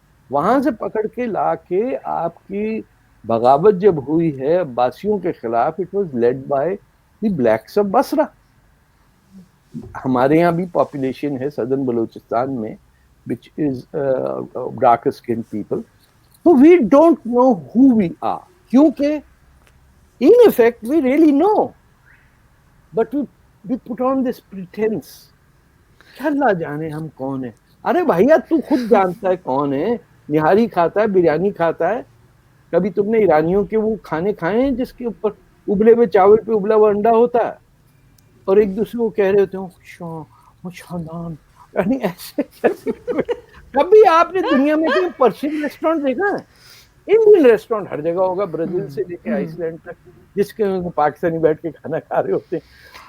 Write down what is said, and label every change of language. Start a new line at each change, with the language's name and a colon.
Urdu: وہاں سے پکڑ کے لا کے آپ کی بغاوت جب ہوئی ہے عباسیوں کے خلاف،
English: It was led by the blacks of Basra.
Urdu: ہمارے یہاں بھی پاپولیشن ہے صدرن بلوچستان میں
English: which is darker skinned people. So we don't know who we are. کیونکہ in effect we really know, but we put on this pretense.
Urdu: اللہ جانے ہم کون ہیں. ارے بھائیا تو خود جانتا ہے کون ہے. نہاری کھاتا ہے، بریانی کھاتا ہے. کبھی تم نے ایرانیوں کے وہ کھانے کھائے ہیں جس کے اوپر ابلے ہوئے چاول پہ ابلا ہوا انڈا ہوتا ہے اور ایک دوسرے کو کہہ رہے ہوتے ہیں شادان، یعنی ایسے کبھی آپ نے دنیا میں کوئی پرشین ریسٹورینٹ دیکھا ہے؟ انڈین ریسٹورینٹ ہر جگہ ہوگا، برازیل سے لے کے آئس لینڈ تک، جس کے پاکستانی بیٹھ کے کھانا کھا رہے ہوتے ہیں.